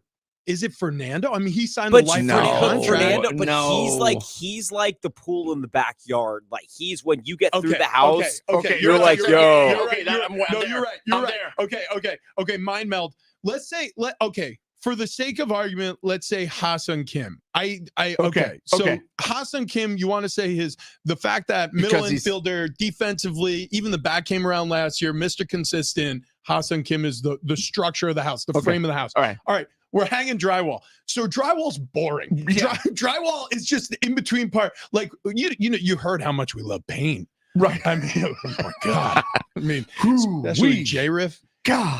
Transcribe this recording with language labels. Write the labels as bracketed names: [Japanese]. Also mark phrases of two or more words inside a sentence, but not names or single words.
[English] Is it Fernando? I mean, he signed But the life no, contract. Fernando, but No. he's like the pool in the backyard. Like, he's when you get through Okay, the house. Okay, you're like, right, yo. You're right. Okay, You're I'm right. No, there. you're right. I'm You're right. Okay. Mind meld. Let's say, for the sake of argument, let's say Ha-Sung Kim. Okay. So okay. Ha-Sung Kim, you want to say the fact that middle infielder, defensively, even the back came around last year, Mr. Consistent. Ha-Sung Kim is the structure of the house, the frame of the house. All right. We're hanging drywall. So drywall's boring. Yeah. Drywall is just the in-between part. Like, you heard how much we love paint. Right. I mean, oh my God. I mean, especially J-Riff. God.